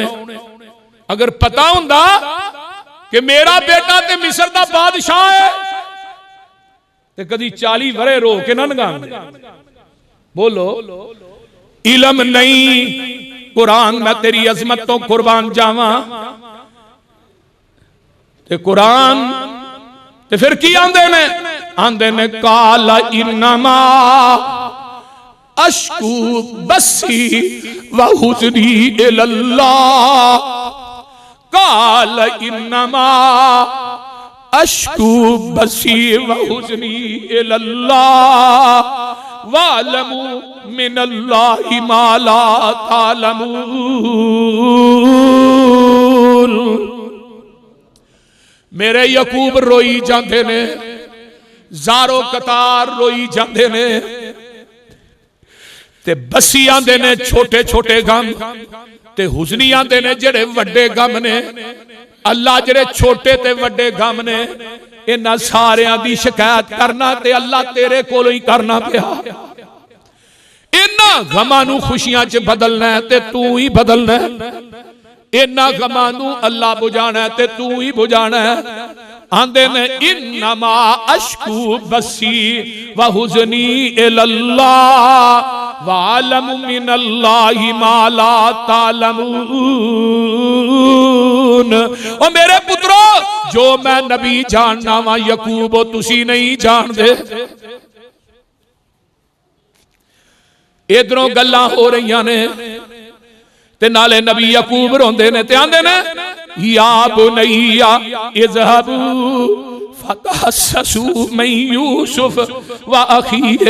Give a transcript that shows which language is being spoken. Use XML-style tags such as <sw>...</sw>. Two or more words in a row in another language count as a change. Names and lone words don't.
<pa>اگر پتا ہندا کہ میرا بیٹا تے مصر دا بادشاہ ہے تے کدی 40 ورے رو کے نہ نگاندے. بولو علم نہیں قرآن میں تیری عظمت توں قربان جاواں تے قرآن تے فیر کی آندے نے</pa> <ar>قال إنما أشكو بثي وحزني إلى الله. قال إنما أشكو بثي وحزني إلى الله وأعلم من الله ما لا تعلمون.</ar> <pa>میرے یعقوب روئی جاتے نے زار و قطار روئی جاتے نے تے بثی آندے نے چھوٹے چھوٹے غم تے حزنی آندے نے جیہڑے وڈے غم نے. اللہ جیہڑے چھوٹے تے وڈے غم نے انہاں ساریاں دی شکایت کرنا تے اللہ تیرے کولوں ای کرنا پیا. انہاں غماں نوں خوشیاں چ بدلنا ہے تے توں ای بدلنا ہے. انہاں غماں نوں اللہ بجھانا ہے تے توں ای بجھانا ہے. آندے نے</pa> <ar>إنما أشكو بثي وحزني إلى الله وأعلم من الله ما لا تعلمون.</ar> <pa>او میرے پترو جو میں نبی جاننا واں یعقوب او تسی نہیں جاندے. ادھروں گلاں ہو رہیاں نے تے نالے نبی یعقوب روندے نے تے آندے نے</pa> <ar>يا بني اذهبوا فتحسسوا من يوسف وأخيه.</ar>